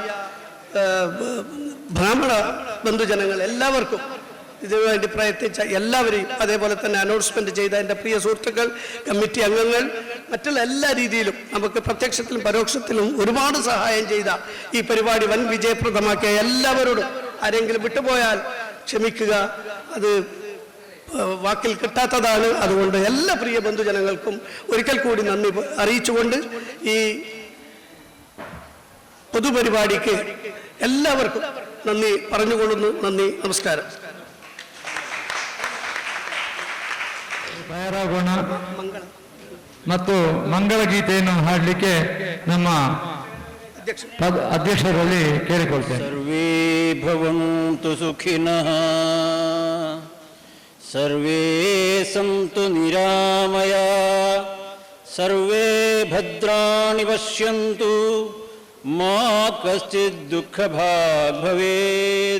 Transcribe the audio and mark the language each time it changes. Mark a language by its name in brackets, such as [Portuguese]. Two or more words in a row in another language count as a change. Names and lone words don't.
[Malayalam] ബ്രാഹ്മണ ബന്ധുജനങ്ങൾ എല്ലാവർക്കും, ഇതിനുവേണ്ടി പ്രയത്നിച്ച എല്ലാവരെയും, അതേപോലെ തന്നെ അനൗൺസ്മെന്റ് ചെയ്ത എൻ്റെ പ്രിയ സുഹൃത്തുക്കൾ, കമ്മിറ്റി അംഗങ്ങൾ, മറ്റുള്ള എല്ലാ രീതിയിലും നമുക്ക് പ്രത്യക്ഷത്തിലും പരോക്ഷത്തിലും ഒരുപാട് സഹായം ചെയ്ത ഈ പരിപാടി വൻ വിജയപ്രദമാക്കിയ എല്ലാവരോടും, ആരെങ്കിലും വിട്ടുപോയാൽ ക്ഷമിക്കുക, അത് വാക്കിൽ കിട്ടാത്തതാണ്. അതുകൊണ്ട് എല്ലാ പ്രിയ ബന്ധുജനങ്ങൾക്കും ഒരിക്കൽ കൂടി നന്ദി അറിയിച്ചുകൊണ്ട് ഈ പൊതുപരിപാടിക്ക് എല്ലാവർക്കും നന്ദി പറഞ്ഞുകൊള്ളുന്നു. നന്ദി, നമസ്കാരം. [Kannada] ತಯಾರಾಗೋಣ ಮತ್ತು ಮಂಗಳ ಗೀತೆಯನ್ನು ಹಾಡಲಿಕ್ಕೆ ನಮ್ಮ ಅಧ್ಯಕ್ಷರಲ್ಲಿ ಕೇಳಿಕೊಳ್ತೇನೆ. [Sanskrit] ಸರ್ವೇ ಭವಂತು ಸುಖಿನಃ, ಸರ್ವೇ ಸಂತು ನಿರಾಮಯ, ಸರ್ವೇ ಭದ್ರಾಣಿ ಪಶ್ಯಂತು, ಮಾ ಕಶ್ಚಿತ್ ದುಃಖ ಭಾಗ್ ಭವೇದ್.